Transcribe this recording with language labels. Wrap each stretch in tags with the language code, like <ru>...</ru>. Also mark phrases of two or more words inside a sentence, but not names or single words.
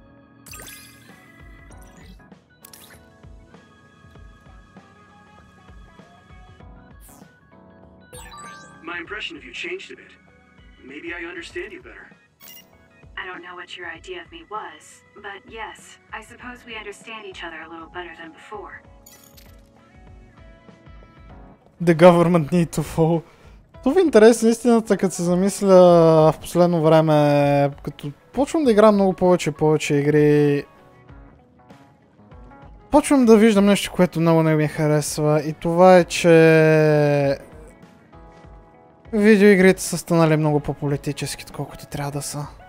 <en>My impression of you changed a bit. Maybe I understand you better. I don't know what your idea of me was, but yes, I suppose we understand each other a little better than before. The government need to fall.</en> <bg>Това е интересно истината, като се замисля в последно време, като почвам да играм много повече игри, почвам да виждам нещо, което много не ми харесва, и това е, че видеоигрите са станали много по-политически, отколкото трябва да са.</bg>